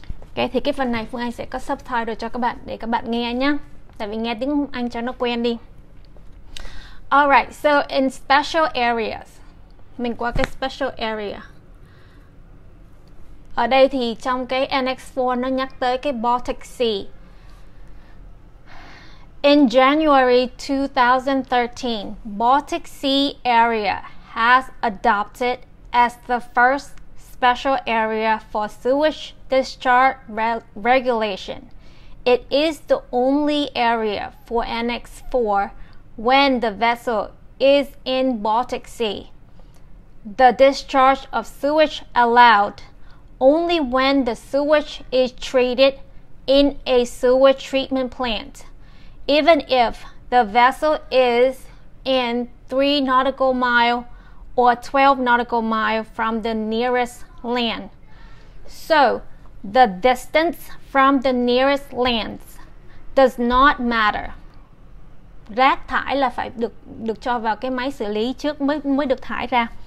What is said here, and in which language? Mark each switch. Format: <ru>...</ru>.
<vi>Okay, thì cái phần này Phương Anh sẽ có subtitle cho các bạn để các bạn nghe nhé, tại vì nghe tiếng Anh cho nó quen đi.</vi> <en>Alright, so in special areas,</en> <vi>mình qua cái</vi> <en>special area.</en> <vi>Ở đây thì trong cái Annex 4 nó nhắc tới cái Baltic Sea.</vi> <en>In January 2013, Baltic Sea area has adopted as the first special area for sewage discharge regulation. It is the only area for Annex 4 when the vessel is in Baltic Sea. The discharge of sewage allowed only when the sewage is treated in a sewage treatment plant, even if the vessel is in 3 nautical miles or 12 nautical miles from the nearest land. So, the distance from the nearest lands does not matter.</en> <vi>Rác thải là phải được cho vào cái máy xử lý trước mới được thải ra.</vi>